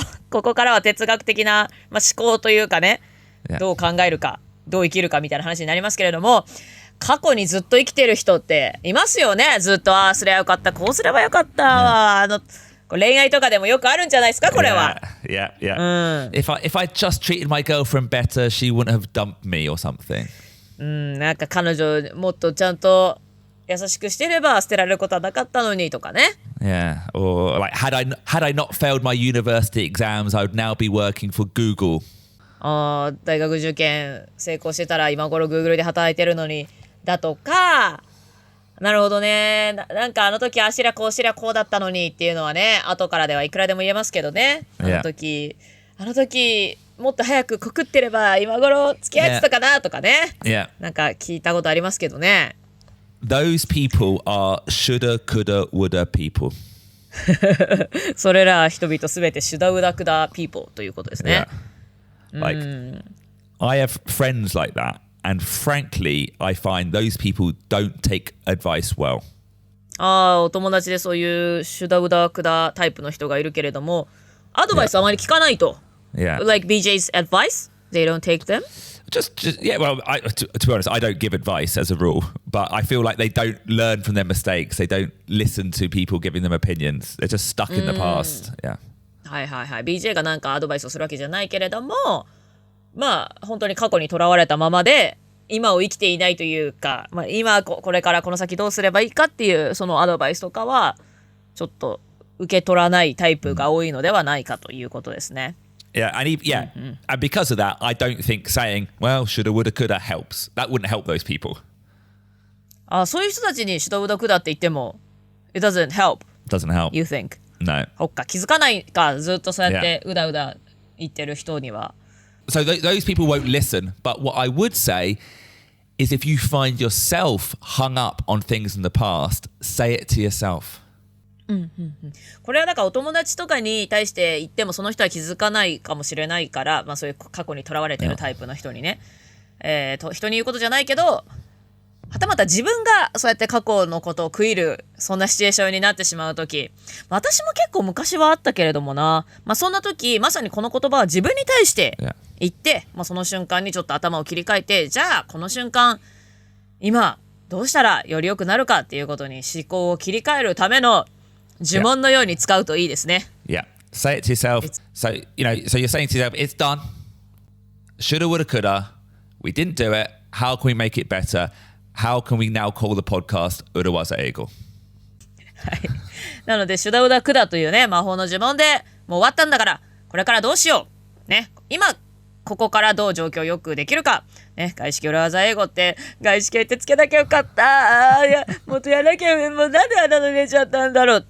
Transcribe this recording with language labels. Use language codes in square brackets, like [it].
[ja] ここからは哲学的な、思考というかね、どう考えるか、どう生きるかみたいな話になりますけれども、過去にずっと生きてる人っていますよね。ずっとすればよかった、こうすればよかった、恋愛とかでもよくあるんじゃないですか、これは。 [en] Yeah. If I just treated my girlfriend better, she wouldn't have dumped me or something. [ja] なんか彼女もっとちゃんと優しくしてれば捨てられることはなかったのにとかね。 [en] Yeah, or like had I not failed my university exams, I would now be working for Google. [ja] 大学受験成功してたら今頃 Google で働いてるのにだとか。なるほどね。なんかあの時あしらこうだったのにっていうのはね、後からではいくらでも言えますけどね。あの時もっと早く告ってれば今頃付き合ってたかなとかね。なんか聞いたことありますけどね。 [en] Those people are shoulda, coulda, woulda people. [ja] それら人々すべてシュダウダクダ people ということですね。 [en] Like, I have friends like that, and frankly, I find those people don't take advice well. [ja] お友達でそういうシュダウダクダタイプの人がいるけれども、アドバイスあまり聞かないと。 [en] Like BJ's advice, they don't take them? Well, to be honest, I don't give advice as a rule, but I feel like they don't learn from their mistakes. They don't listen to people giving them opinions. They're just stuck in the past. Yeah. [ja] はい。 BJ がなんかアドバイスをするわけじゃないけれども、本当に過去にとらわれたままで、今を生きていないというか、今これからこの先どうすればいいかっていうそのアドバイスとかは、ちょっと受け取らないタイプが多いのではないかということですね。 [en] Yeah, and because of that, I don't think saying, well, shoulda, woulda, coulda helps. That wouldn't help those people. [ja] そういう人たちにシュダウダクダって言っても、 [en] it doesn't help. Doesn't help. You think? No. [ja] 気づかないか、ずっとそうやってうだうだ言ってる人には。 [en] So those people won't listen. But what I would say is if you find yourself hung up on things in the past, say it to yourself. [ja] これはだからお友達とかに対して言ってもその人は気づかないかもしれないから、そういう過去にとらわれてるタイプの人にね、人に言うことじゃないけど、はたまた自分がそうやって過去のことを悔いるそんなシチュエーションになってしまうとき、私も結構昔はあったけれどもな、そんな時まさにこの言葉は自分に対して言って、その瞬間にちょっと頭を切り替えて、じゃあこの瞬間今どうしたらより良くなるかっていうことに思考を切り替えるための呪文のように使うといいですね。 [en] Yeah. Say it to yourself. So you're saying to yourself, it's done. Shoulda, woulda, coulda. We didn't do it. How can we make it better? How can we now call the podcast Urawaza Eigo? [ja] はい。なので、シュダウダクダというね、魔法の呪文でもう終わったんだから、これからどうしよう。ね。今、ここからどう状況をよくできるか。ね。外資系裏技英語って、外資系ってつけなきゃよかった。いや、もっとやらなきゃ、もうなんであんなの入れちゃったんだろう。